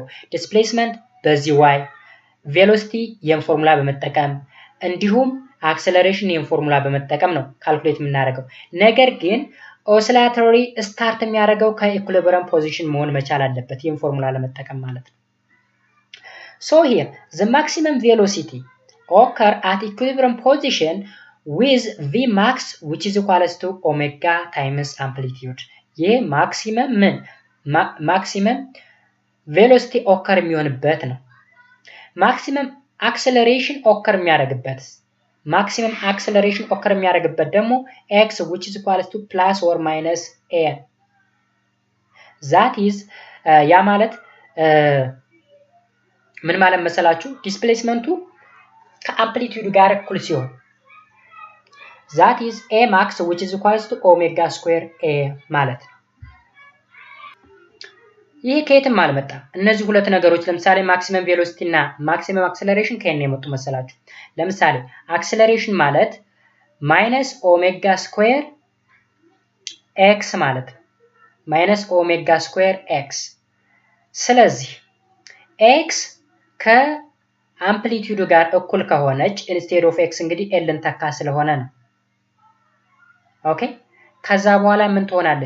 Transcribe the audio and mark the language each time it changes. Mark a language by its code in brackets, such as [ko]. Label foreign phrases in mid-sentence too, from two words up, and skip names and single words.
[am] ዲስፕሌስመንት በዚህ y ቬሎሲቲ የን ፎርሙላ በመጠቀም እንዲሁም አክሰለሬሽን የን ፎርሙላ በመጠቀም ነው ካልኩሌት የምናደርገው። ነገር ግን ኦሲላቶሪ ስታርት የሚያደርገው [en] ከequilibrium position [am] መሆን መቻል አለበት ይሄን ፎርሙላ ለመጠቀም ማለት ነው። [en] so here the maximum velocity occur at equilibrium position with v max which is equals to omega times amplitude. [am] ይሄ [en] maximum velocity occur [am] የሚሆንበት ነው። [en] maximum acceleration occur የሚያደርግበት maximum acceleration occur [am] የሚያደርግበት ደግሞ [en] x which is equals to plus or minus a. that is [am] ያ ማለት ምን ማለት መሰላችሁ? ዲስፕሌስመንቱ ከአምፕሊቲዩድ ጋር እኩል ሲሆን [en] that is a max which is equals to omega square a [am] ማለት ነው። ይሄ ከየትም አልመጣም። እነዚህ ሁለት ነገሮች ለምሳሌ [en] maximum velocity [am] እና [en] maximum acceleration [am] ከየት ነው የመጡ መሰላችሁ? ለምሳሌ አክሰለሬሽን ማለት [en] minus omega square x [am] ማለት ነው። [en] minus omega square x። [am] ስለዚህ ኤክስ ከአምፕሊቲዩዱ ጋር እኩል ከሆነች [en] instead of x [am] እንግዲህ ኤልን ተካ ስለሆነ ነው። ኦኬ ከዛ በኋላ ምን ትሆናለች?